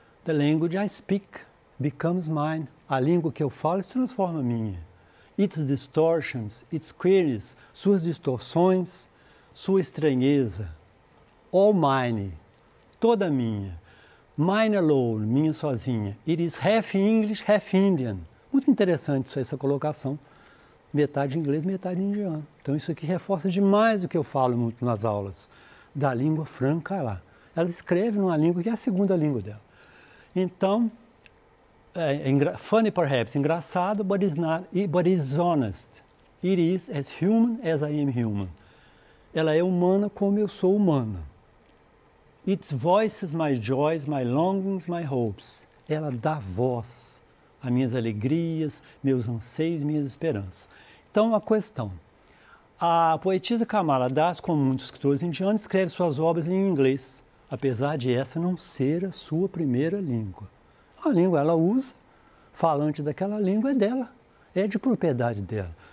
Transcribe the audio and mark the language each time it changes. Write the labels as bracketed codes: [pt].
[en] The language I speak becomes mine. [pt] A língua que eu falo se transforma minha. [en] Its distortions, its queries, [pt] suas distorções, sua estranheza. [en] All mine, [pt] toda minha. [en] Mine alone, [pt] minha sozinha. [en] It is half English, half Indian. [pt] Muito interessante essa colocação. Metade inglês, metade indiano. Então isso aqui reforça demais o que eu falo muito nas aulas. Da língua franca lá. Ela escreve numa língua que é a segunda língua dela. [en] Então, funny perhaps, engraçado, but is honest. It is as human as I am human. [pt] Ela é humana como eu sou humana. [en] It voices my joys, my longings, my hopes. [pt] Ela dá voz a minhas alegrias, meus anseios, minhas esperanças. Então, a questão. A poetisa Kamala Das, como muitos escritores indianos, escreve suas obras em inglês, apesar de essa não ser a sua primeira língua. A língua ela usa, falante daquela língua é dela, é de propriedade dela.